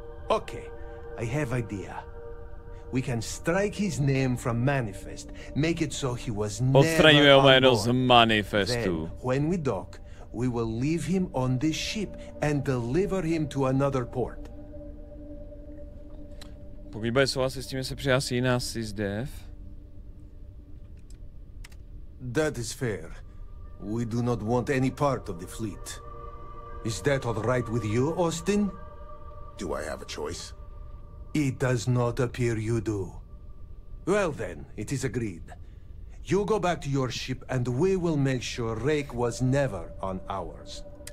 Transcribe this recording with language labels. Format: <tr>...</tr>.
<en>Okay, I have idea. We can strike his name from Manifest, make it so he was never on board. Then, when we dock, we will leave him on this ship and deliver him to another port.</en> <cs>Pokud bude souhlasit s tím, že se přihlasí na SysDev.</cs> <en>That is fair. We do not want any part of the fleet. Is that all right with you, Austin? Do I have a choice? It does not appear you do. Well then, it is agreed. You go back to your ship and we will make sure Rake was never on ours.</en>